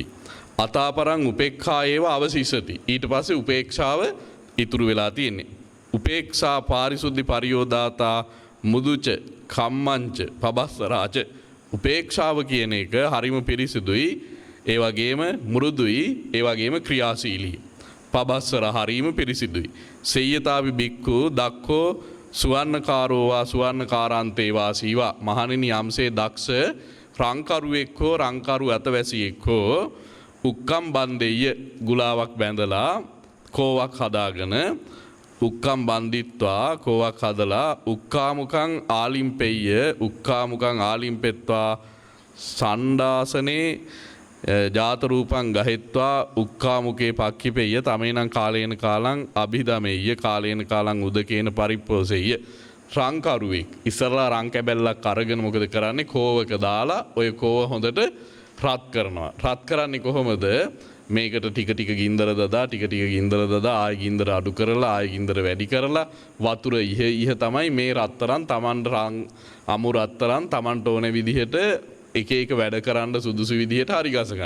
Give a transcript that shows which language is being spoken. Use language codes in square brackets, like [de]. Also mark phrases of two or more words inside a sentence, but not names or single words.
[pi] අතාපරං උපේක්ඛා ඒව අවශිෂ්‍යති. [si] ඊට පස්සේ උපේක්ෂාව ඉතුරු වෙලා තියෙන්නේ. [pi] උපේක්ෂා පාරිසුද්ධි පරියෝදාතා මුදුච කම්මංච පබස්සරාච. [si] උපේක්ෂාව කියන එක හරිම පිරිසිදුයි, ඒ වගේම මෘදුයි, ඒ වගේම ක්‍රියාශීලී. පබස්සර හරීම පිරිසිදුයි. [pi] සෙය්‍යතාවි බික්කු දක්ඛෝ සුවර්ණකාරෝවා සුවර්ණකාරාන්තේ වාසීවා. [si] මහණෙනි යම්සේ දක්ෂ රංකරුවෙක් හෝ රංකරු අතවැසියෙක් හෝ උක්කම් බන්දෙය ගුලාවක් බැඳලා කෝවක් හදාගෙන [pi] උක්කම් බන්දිත්වා [si] කෝවක් හදලා [pi] උක්කාමුකං ආලිම්පෙය්‍ය උක්කාමුකං ආලිම්පෙත්වා සණ්ඩාසනේ ජාත රූපං ගහෙත්වා උක්කාමුකේ පක්ඛිපෙය්‍ය තමේනං කාලේන කාලං අභිදමෙය්‍ය කාලේන කාලං උදකේන පරිප්පෝසෙය්‍ය. [si] රංකරුවෙක් ඉස්සරලා රං කැබැල්ලක් අරගෙන මොකද කරන්නේ? කෝවක දාලා ඔය කෝව හොඳට රත් කරනවා. රත් කරන්නේ කොහොමද? මේකට ටික ටික ගින්දර දදා ටික ටික ගින්දර දදා ආයෙ ගින්දර අඩු කරලා ආයෙ ගින්දර වැඩි කරලා වතුර ඉහ තමයි මේ රත්තරන් Tamanට අමු රත්තරන් Tamanට ඕන විදිහට එක එක වැඩ කරන්න සුදුසු විදිහට හරි ගස ගන්න.